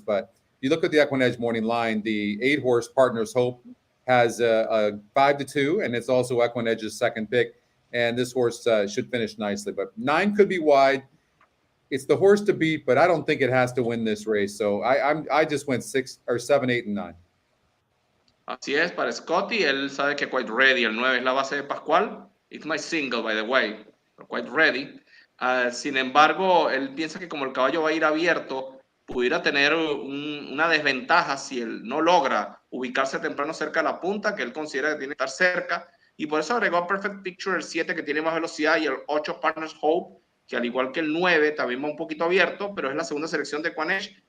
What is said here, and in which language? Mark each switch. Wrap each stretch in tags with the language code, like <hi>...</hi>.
<en>But you look at the EquinEdge morning line, the 8 horse Partners Hope has a 5-2, and it's also EquinEdge's second pick. And this horse should finish nicely. But 9 could be wide. It's the horse to beat, but I don't think it has to win this race. So I just went 6 or 7, 8, and 9.</en> <es>Así es, para Scotty, él sabe que Quite Ready, el 9 es la base de Pascual.</es> <en>It's my single, by the way, Quite Ready.</en> <es>Sin embargo, él piensa que como el caballo va a ir abierto, pudiera tener una desventaja si él no logra ubicarse temprano cerca de la punta, que él considera que tiene que estar cerca. Y por eso agregó a Perfect Picture el 7, que tiene más velocidad, y el 8 Partners Hope, que al igual que el 9 también va un poquito abierto, pero es la segunda selección de EquinEdge.</es>